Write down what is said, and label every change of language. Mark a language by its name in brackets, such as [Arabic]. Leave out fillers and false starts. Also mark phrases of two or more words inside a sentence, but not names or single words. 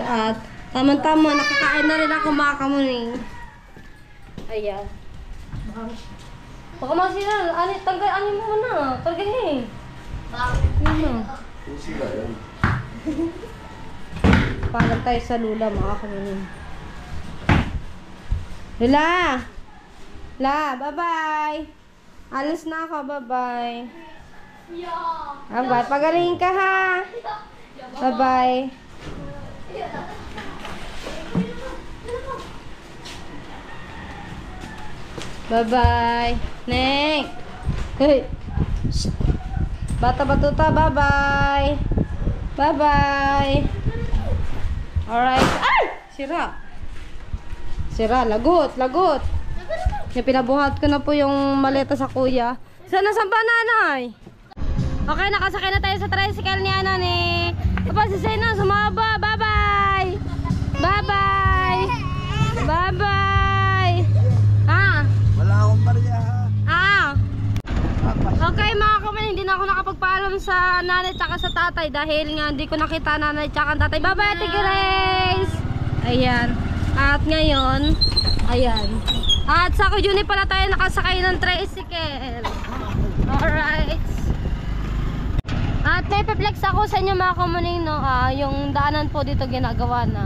[Filipino] At tama-tama, nakakain na rin ako mga kamuning. Ayan. Baka masira. Tanggalin mo na. Tanggalin eh. Yun na. Paalam tayo sa Lula mga kamunin. Lula! Bye-bye! Alis na ako, [English] bye-bye. Bye-bye. [Filipino] Pagaling ka ha! [English] Bye-bye. Bye-bye. [Filipino] Neng! Hey! Bata-batuta, bye-bye. Bye-bye. Alright. Ay! Sira, lagot. Yung pinabuhat ko na po yung maleta sa kuya. Saan ba, nanay? Okay, nakasakay na tayo sa tricycle ni Papa, si Sena, sumaba. [English] Bye-bye. Bye-bye. [Filipino] Ha? Wala akong barya ha. na ako nakapagpaalam sa nanay tsaka sa tatay dahil nga hindi ko nakita nanay tsaka tatay. Bye-bye, Ate Grace! Ayan. At ngayon, ayan. At sa Kujuni pala tayo nakasakay ng tricycle. Alright. At may pe-flex ako sa inyo mga kamuning, no? Yung daanan po dito ginagawa na.